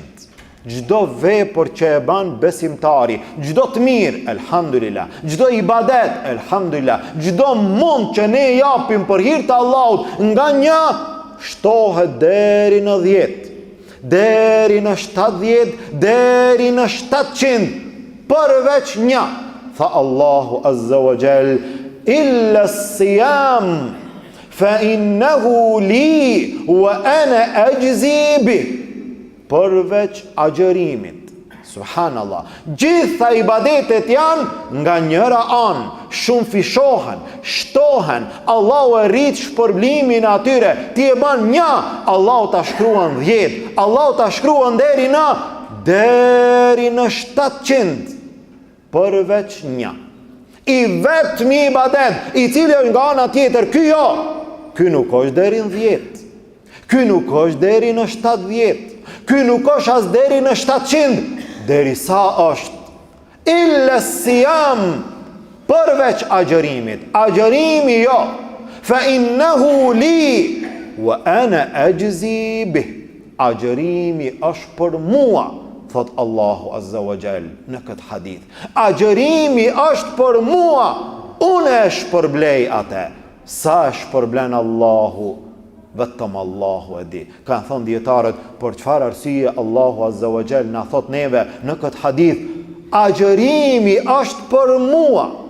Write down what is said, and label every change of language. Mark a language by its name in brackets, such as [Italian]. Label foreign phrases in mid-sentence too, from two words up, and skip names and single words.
[Albanian] Gjdo vepër që e ban besimtari, gjdo të mirë, elhamdulillah, gjdo ibadet, elhamdulillah, gjdo mund që ne japim për hir të Allahut, nga 1 shtohet deri në 10, deri në 70, deri në 700, përveç 1. Tha Allahu [Arabic] عز وجل, إلا الصيام فإنه لي وأنا أجزي به. [Albanian] Përveç agjërimit. Subhanallah. Gjitha ibadetet janë nga njëra anë, shumëfishohen, shtohen, Allahu e rrit shpërblimin atyre. Ti e ban 1, Allahu ta shkruan 10, Allahu ta shkruan deri në 700, përveç 1. I vetmi ibadet, i cili është nga ana tjetër, ky nuk është deri në 10, ky nuk është deri në 70, ky nuk është as deri në 700, deri sa është [Arabic] إلا الصيام, [Albanian] përveç agjërimit. Agjërimi jo, [Arabic] فإنه لي وأنا أجزي به. [Albanian] Agjërimi është për mua, thot Allahu [Arabic] عز وجل [Albanian] në këtë hadith. Agjërimi është për mua, unë e shpërblej atë. Sa e shpërblen Allahu, vetëm Allahu e di. Kanë thënë dietarët, për çfarë arsye Allahu [Arabic] عز وجل [Albanian] na thot neve në këtë hadith, agjërimi është për mua.